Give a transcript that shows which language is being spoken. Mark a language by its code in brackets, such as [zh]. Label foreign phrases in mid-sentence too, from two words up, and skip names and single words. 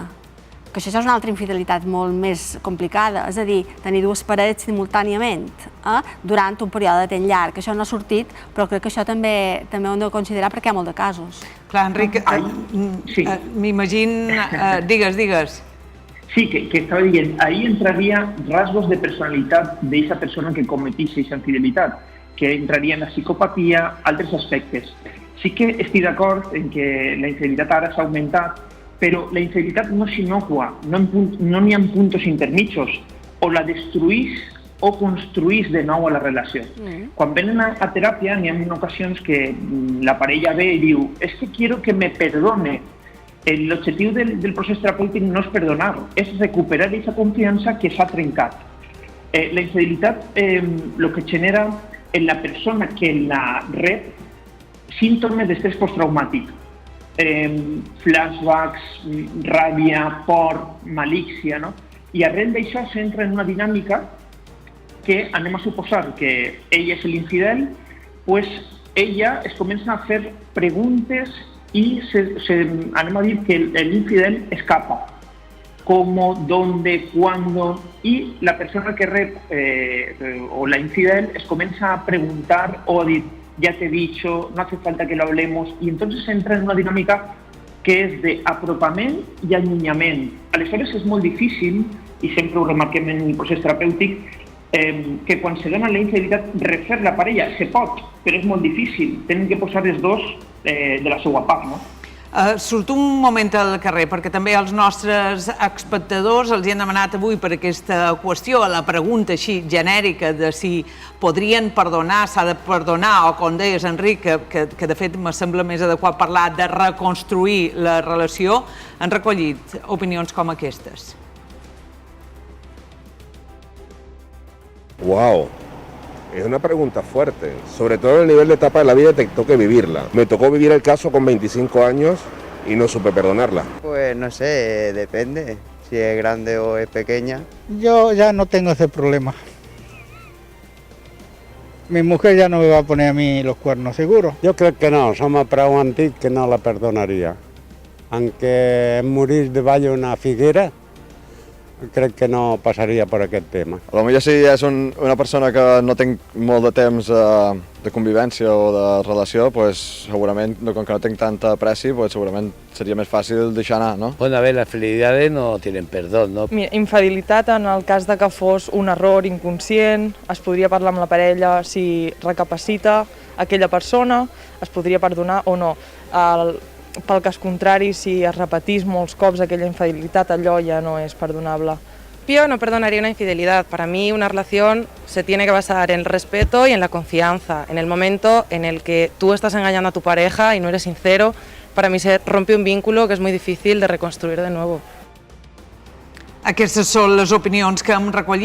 [ca] Que això és una altra infidelitat molt més complicada, és a dir, tenir dues parets simultàniament durant un període de temps llarg. Això no ha sortit, però crec que això també ho hem de considerar perquè hi ha molts de casos. Clar, Enric, m'imagino... Digues. [es] Sí, que estaba diciendo, ahí entraría rasgos de personalidad de esa persona que cometiese esa infidelidad, que entraría en la psicopatía, otros aspectos. Sí que estoy de acuerdo en que la infidelidad ahora [ca] s'ha aumentat, però la infidelitat no és inocua, no n'hi ha punts intermitjos, o la destruís o construís de nou a la relació. Quan venen a teràpia n'hi ha ocasions que la parella ve i diu [es] «es que quiero que me perdone». [ca] L'objectiu del procés terapèutic no és perdonar, és recuperar aquesta confiança que s'ha trencat. La infidelitat el que genera en la persona que la rep símptomes d'estrès postraumàtic. Flashbacks, ràbia, por, malícia, no? I arrel d'això s'entra en una dinàmica que anem a suposar que ell és l'infidel, pues ella es comença a fer preguntes i anem a dir que l'infidel escapa. [es] Cómo, dónde, cuándo, y [ca] la persona que rep o la infidel es comença a preguntar o a dir [es] ya te he dicho, no hace falta que lo hablemos, y entonces entra en una dinámica que [ca] és d'apropament i allunyament. Aleshores és molt difícil, i sempre ho remarquem en el procés terapèutic, que quan se dona la infidelitat refer la parella. Se pot, però és molt difícil. Tenen que posar els dos de la seva part, no? Surto un moment al carrer, perquè també els nostres espectadors els hi han demanat avui per aquesta qüestió, la pregunta així genèrica de si podrien perdonar, s'ha de perdonar, o com deies, Enric, que de fet me sembla més adequat parlar de reconstruir la relació, han recollit opinions com aquestes. Uau! [es] Es una pregunta fuerte, sobre todo en el nivel de etapa de la vida que te toque vivirla. Me tocó vivir el caso con 25 años y no supe perdonarla. Pues no sé, depende si es grande o es pequeña. Yo ya no tengo ese problema. Mi mujer ya no me va a poner a mí los cuernos, seguro. [ca] Jo crec que no, som prou antic que no la perdonaria. Aunque morir davall una figuera, crec que no passaria per aquest tema. Potser si és una persona que no té molt de temps de convivència o de relació, segurament, com que no tinc tanta pressi, segurament seria més fàcil deixar anar, no? [es] Bueno, a ver, las fidelidades no tienen perdón, ¿no? [ca] Mira, infidelitat en el cas de que fos un error inconscient, es podria parlar amb la parella si recapacita aquella persona, es podria perdonar o no. Pel cas contrari, si es repetís molts cops aquella infidelitat, allò ja no es perdonable. [es] Yo no perdonaría una infidelidad. Para mí una relación se tiene que basar en el respeto y en la confianza. En el momento en el que tú estás engañando a tu pareja y no eres sincero, para mí se rompe un vínculo que es muy difícil de reconstruir de nuevo. [ca] Aquestes són les opinions que hem recollit.